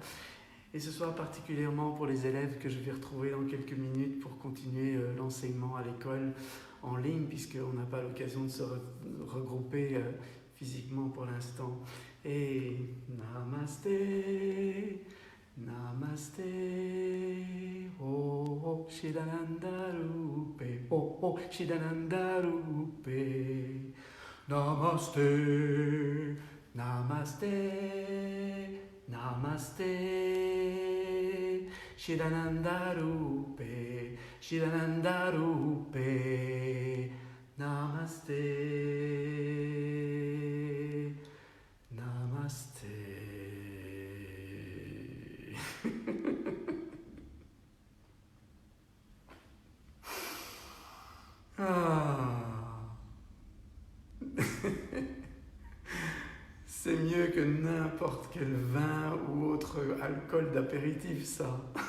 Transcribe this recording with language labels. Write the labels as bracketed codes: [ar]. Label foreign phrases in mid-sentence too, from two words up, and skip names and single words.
[fr] Et ce soir particulièrement pour les élèves que je vais retrouver dans quelques minutes pour continuer l'enseignement à l'école en ligne, puisqu'on n'a pas l'occasion de se regrouper physiquement pour l'instant. Et Namasté, [sa] Namaste, oh oh, Shidanandarupe, oh oh, Shidanandarupe, Namaste, Namaste, Namaste, Shidanandarupe, Shidanandarupe, Namaste, Namaste. [fr] Ah. C'est mieux que n'importe quel vin ou autre alcool d'apéritif, ça.